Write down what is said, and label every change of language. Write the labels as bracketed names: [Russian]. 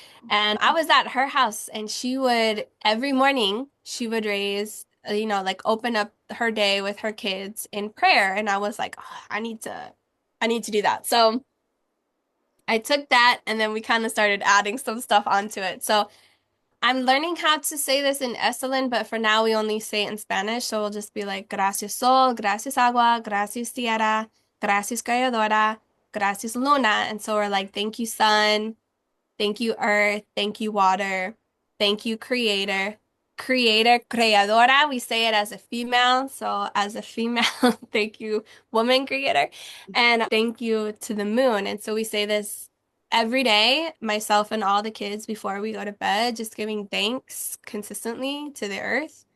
[English] And I was at her house and she would every morning she would raise, like open up her day with her kids in prayer. And I was like, "Oh, I need to do that." So I took that and then we kind of started adding some stuff onto it. So I'm learning how to say this in Esalen, but for now we only say it in Spanish. So we'll just be like, [Spanish] gracias sol, gracias agua, gracias tierra, gracias creadora, gracias luna. [English] And so we're like, thank you, sun. Thank you, earth. Thank you, water. Thank you, creator. Creator, creadora. We say it as a female. So, as a female, thank you, woman creator. And thank you to the moon. And so we say this every day, myself and all the kids before we go to bed, just giving thanks consistently to the earth.